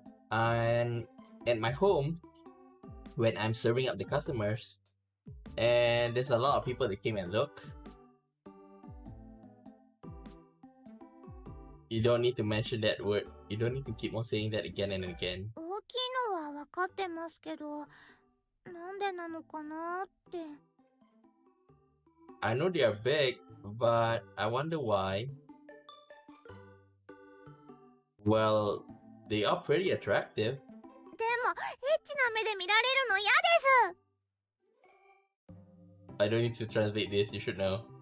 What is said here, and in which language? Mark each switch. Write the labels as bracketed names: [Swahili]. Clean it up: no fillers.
[English] And at my home, when I'm serving up the customers, and there's a lot of people that came and look. You don't need to mention that word. You don't need to keep on saying that again and again. [Japanese] 大きいのは分かってますけど、なんでなのかなって。 [English] I know they are big, but I wonder why. Well, they are pretty attractive. [Japanese] でもエッチな目で見られるの嫌です。 [English] I don't need to translate this, you should know.